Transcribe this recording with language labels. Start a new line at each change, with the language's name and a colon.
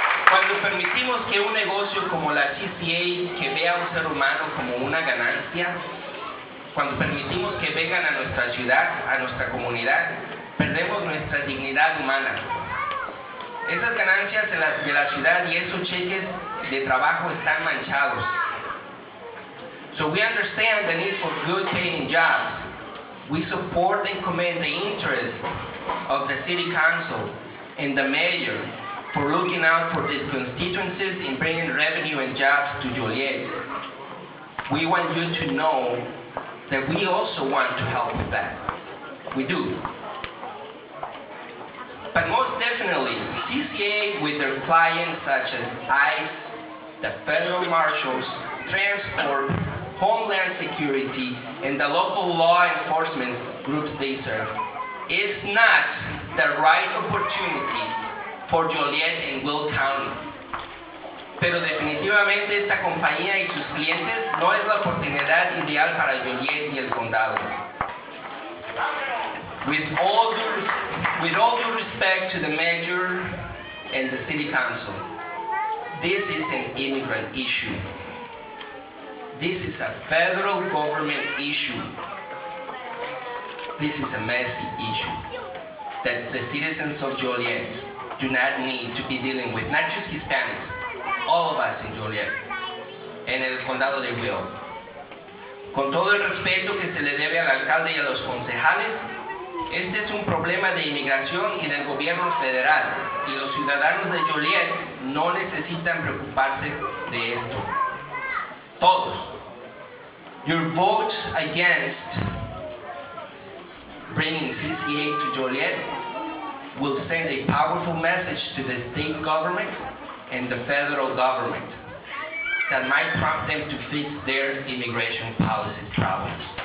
Spanish: Cuando permitimos que un negocio como la CCA, que vea a un ser humano como una ganancia, cuando permitimos que vengan a nuestra ciudad, a nuestra comunidad, perdemos nuestra dignidad humana. Esas ganancias de la ciudad y esos cheques de trabajo están manchados.
English: So we understand the need for good paying jobs. We support and commend the interest of the City Council and the Mayor for looking out for these constituencies in bringing revenue and jobs to Joliet. We want you to know that we also want to help with that. We do. But most definitely, CCA with their clients such as ICE, the Federal Marshals, Transport, Homeland Security, and the local law enforcement groups they serve, is not the right opportunity for Joliet and Will County.
Spanish: Pero definitivamente esta compañía y sus clientes no es la oportunidad ideal para Joliet y el condado.
English: With all due respect to the mayor and the city council, this is an immigrant issue. This is a federal government issue. This is a messy issue that the citizens of Joliet do not need to be dealing with, not just Hispanics, all of us in Joliet,
Spanish: en el condado de Will. Con todo el respeto que se le debe al alcalde y a los concejales, este es un problema de inmigración y del gobierno federal, y los ciudadanos de Joliet no necesitan preocuparse de esto. Todos.
English: Your vote against bringing CCA to Joliet will send a powerful message to the state government and the federal government that might prompt them to fix their immigration policy problems.